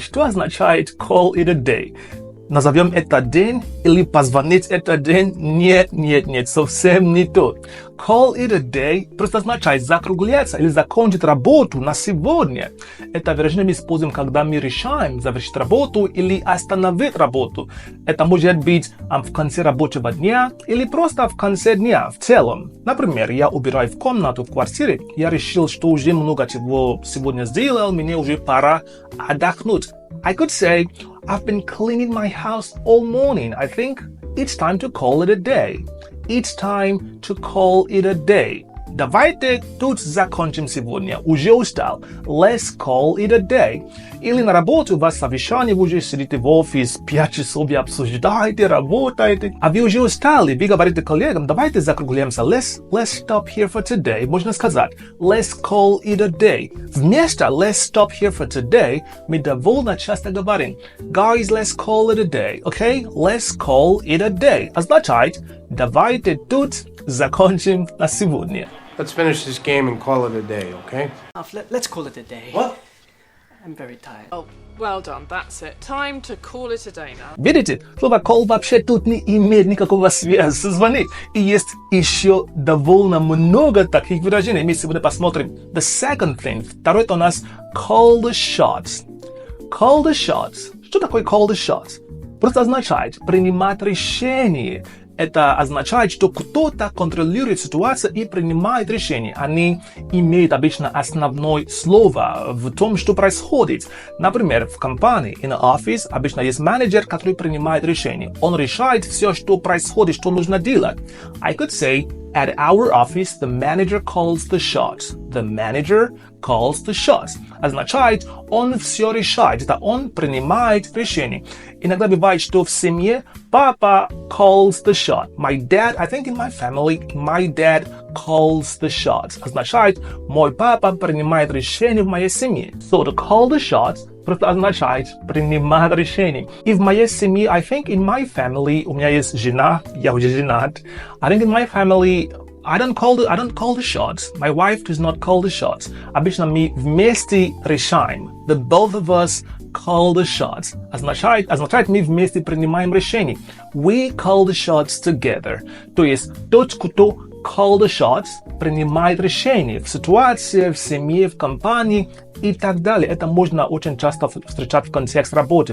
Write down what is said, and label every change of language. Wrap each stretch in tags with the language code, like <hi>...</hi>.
<ru>Что означает call it a day? Назовем это день или позвонить это день? Нет, совсем не то. Call it a day просто означает закругляться или закончить работу на сегодня. Это выражение мы используем, когда мы решаем завершить работу или остановить работу. Это может быть в конце рабочего дня или просто в конце дня в целом. Например, я убираю в комнату в квартире, я решил, что уже много чего сегодня сделал, мне уже пора отдохнуть.</ru> <en>I could say, I've been cleaning my house all morning. I think it's time to call it a day. It's time to call it a day.</en> <ru>Давайте тут закончим сегодня. Уже устал.</ru> <en>Let's call it a day.</en> <ru>Или на работе у вас совещание, вы уже сидите в офис 5 часов, вы обсуждаете, работаете, а вы уже устали, вы говорите коллегам, давайте закругляемся.</ru> <en>Let's stop here for today.</en> <ru>Можно сказать,</ru> <en>let's call it a day.</en> <ru>Вместо</ru> <en>let's stop here for today</en> <ru>мы довольно часто говорим,</ru> <en>guys, let's call it a day. Okay? Let's call it a day.</en> <ru>Означает, давайте тут закончим на сегодня.</ru> <en>Let's finish this game and call it a day, okay? Let's call it a day. What? I'm very tired. Oh, well done, that's it. Time to call it a day now.</en> <ru>Видите, слово call вообще тут не имеет никакого связи со звонить. И есть еще довольно много таких выражений. Мы сегодня посмотрим.</ru> <en>The second thing.</en> <ru>Второй это у нас call the shots.</ru> <en>Call the shots.</en> <ru>Что такое call the shots? Просто означает принимать решение. Это означает, что кто-то контролирует ситуацию и принимает решения. Они имеют обычно основное слово в том, что происходит. Например, в компании,</ru> <en>in the office,</en> <ru>обычно есть менеджер, который принимает решения. Он решает все, что происходит, что нужно делать.</ru> <en>I could say, at our office, the manager calls the shots. The manager calls the shots.</en> <ru>Означает, он все решает. Это он принимает решения. Иногда бывает, что в семье папа calls the shot.</ru> <en>My dad, I think in my family, my dad calls the shots.</en> <ru>Означает, мой папа принимает решения в моей семье.</ru> <en>So to call the shots</en> <ru>просто означает принимать решения. И в моей семье,</ru> <en>I think in my family,</en> <ru>у меня есть жена, я уже женат.</ru> <en>I think in my family, I don't call the shots. My wife does not call the shots.</en> <ru>Обычно мы вместе решаем.</ru> <en>The both of us call the shots.</en> <ru>Означает, мы вместе принимаем решение.</ru> <en>We call the shots together.</en> <ru>То есть тот, кто call the shots, принимает решение в ситуации, в семье, в компании и так далее. Это можно очень часто встречать в контексте работы.</ru>